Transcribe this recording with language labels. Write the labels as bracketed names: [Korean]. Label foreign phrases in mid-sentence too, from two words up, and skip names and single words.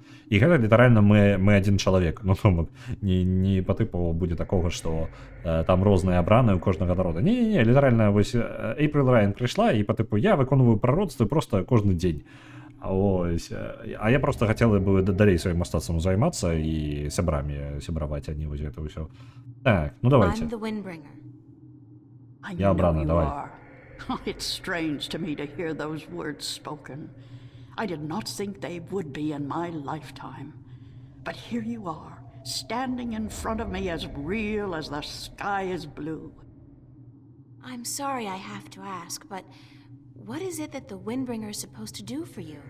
[Belarusian] І гэта літаральна мы адзін чалавек. Ну, не па тыпу будзе такога, што там розныя абраныя ў кожнага народа. Не, літаральна вось Эйприл Райан прыйшла і па тыпу я выконваю прароцтвы проста кожны дзень. Ось. А я просто хацела бы далей сваім мастацтвам займацца і сябрамі сябраваць, а не вось гэта ўсё. [Russian] Так, ну давайте. Я обратно, давай. [English] It's strange to me to hear those words spoken. I did not think they would be in my lifetime. But here you are, standing in front of me as real as the sky is blue. I'm sorry I have to ask, but what is it that the Windbringer is supposed to do for you?